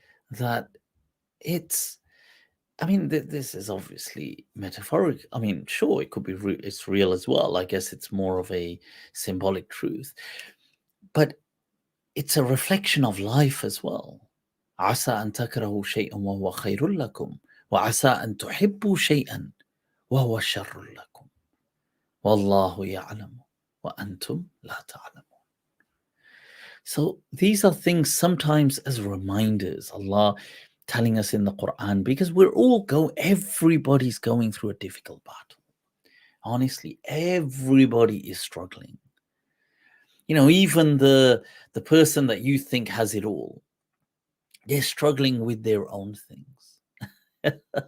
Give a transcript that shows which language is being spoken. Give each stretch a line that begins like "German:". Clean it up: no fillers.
English: That it's, this is obviously metaphorical. Sure, it could be it's real as well. I guess it's more of a symbolic truth, but it's a reflection of life as well.
Arabic: عسى أن تكرهوا شيئا وهو خير لكم وعسى أن تحبوا شيئا وهو شر لكم والله يعلم وأنتم لا تعلمون.
English: So these are things sometimes as reminders, Allah telling us in the Quran, because everybody's going through a difficult battle. Honestly, everybody is struggling. Even the person that you think has it all, they're struggling with their own things.